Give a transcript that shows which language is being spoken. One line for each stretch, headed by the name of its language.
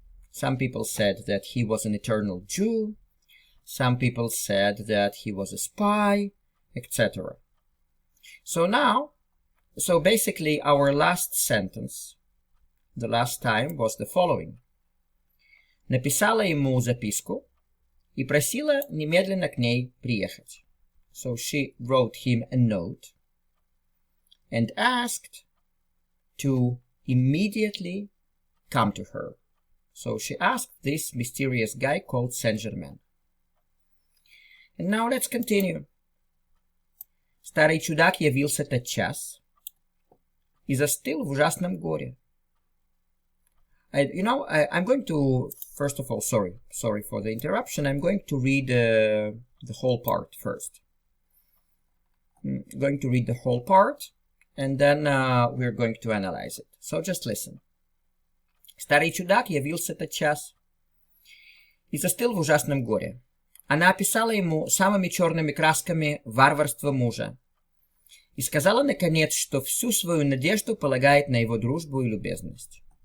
English: Some people said that he was an eternal Jew, some people said that he was a spy, etc. So basically our last sentence, the last time, was the following.
Russian: Написала ему записку и просила немедленно к ней приехать.
English: So she wrote him a note and asked to immediately come to her. So she asked this mysterious guy called Saint-Germain. And now let's continue.
Russian: Старый чудак явился тотчас и застыл в ужасном горе.
English: I'm going to, first of all, sorry for the interruption. I'm going to read the whole part first. I'm going to read the whole part, and then we're going to analyze it. So just listen.
Russian: Старый чудак явился тотчас и застыл в ужасном горе. Она описала ему самыми черными красками варварство мужа и сказала, наконец, что всю свою надежду полагает на его дружбу и любезность.